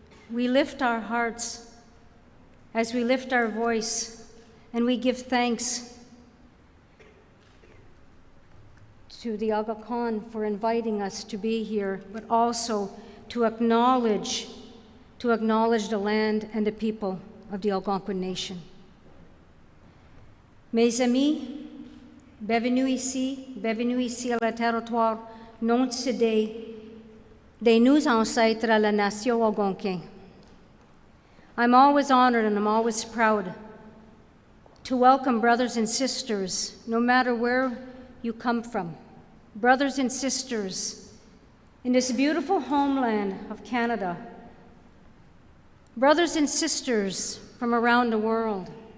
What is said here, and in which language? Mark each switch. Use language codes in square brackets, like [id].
[en] We lift our hearts as we lift our voice, and we give thanks to the Aga Khan for inviting us to be here, but also to acknowledge the land and the people of the Algonquin Nation. [fr] Mes amis, bienvenue ici à la territoire non cédé de nos ancêtres à la nation algonquine. [en] I'm always honored and I'm always proud to welcome brothers and sisters, no matter where you come from, brothers and sisters in this beautiful homeland of Canada, brothers and sisters from around the world.